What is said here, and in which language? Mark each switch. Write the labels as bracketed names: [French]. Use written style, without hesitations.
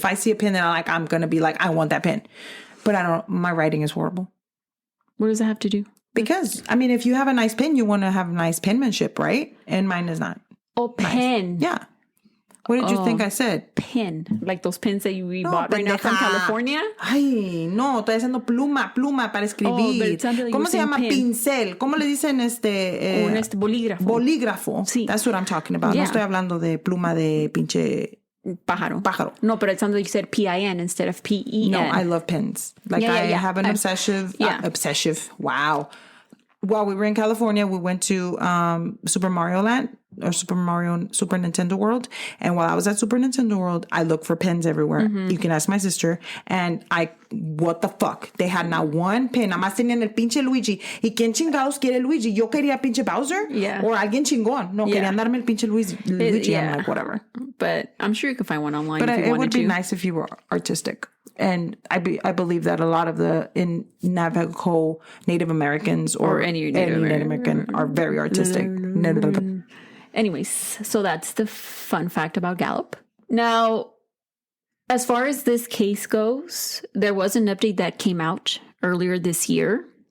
[English] If I see a pin that I like, I'm going to be like, I want that pin. But my writing is horrible. What does it have to do? Because, I mean, if you have a nice pin, you want to have nice penmanship, right? And mine is not. Oh, pen. Nice. Yeah. What did you think I said? Pin. Like those pins that we bought right now from California? [Spanish] Ay, no, estoy haciendo pluma para escribir. ¿Cómo se llama? [English] Pin. [Spanish] Pincel. ¿Cómo le dicen bolígrafo. Bolígrafo. Sí. [English] That's what I'm talking about. Yeah. [Spanish] No estoy hablando de pluma de pinche... Pájaro. [English] No, but it sounds like you said PIN instead of PEN. No, I love pins. Like, I have an obsessive... Wow. While we were in California, we went to Super Mario Land or Super Nintendo World. And while I was at Super Nintendo World, I looked for pins everywhere. You can ask my sister. And what the fuck? They had not one pin. [Spanish] Nada más tenían el pinche Luigi. ¿Y quién chingados quiere Luigi? Yo quería pinche Bowser. [English] Yeah. [Spanish] Or alguien chingón. No, querían darme el pinche Luigi. [English] I'm like, whatever. But I'm sure you could find one online but if you wanted to. It would be nice if you were artistic. And I believe that a lot of the Navajo Native Americans or any Native American are very artistic. Anyways, so that's the fun fact about Gallup. Now, as far as this case goes, there was an update that came out earlier this year.